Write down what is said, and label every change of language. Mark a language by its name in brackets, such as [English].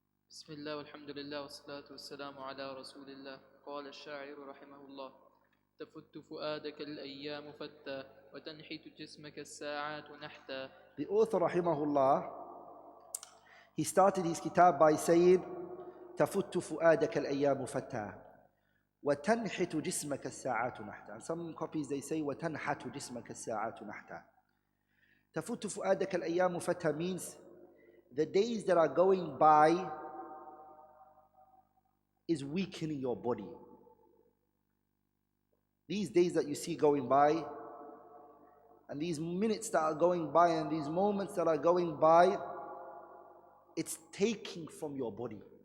[Arabic] بسم الله والحمد لله والصلاة والسلام على رسول الله. قال الشاعر رحمه الله: تفت فؤادك الأيام فتى وتنحت جسمك الساعات نحتا. [English] The author rahimahullah, he started his kitab by saying [Arabic] تفت فؤادك الأيام فتى وتنحت جسمك الساعات نحتا. [English] And some copies they say [Arabic] وتنحت جسمك الساعات نحتا. تفت فؤادك الأيام فتى [English] means the days that are going by is weakening your body. These days that you see going by, and these minutes that are going by, and these moments that are going by, it's taking from your body.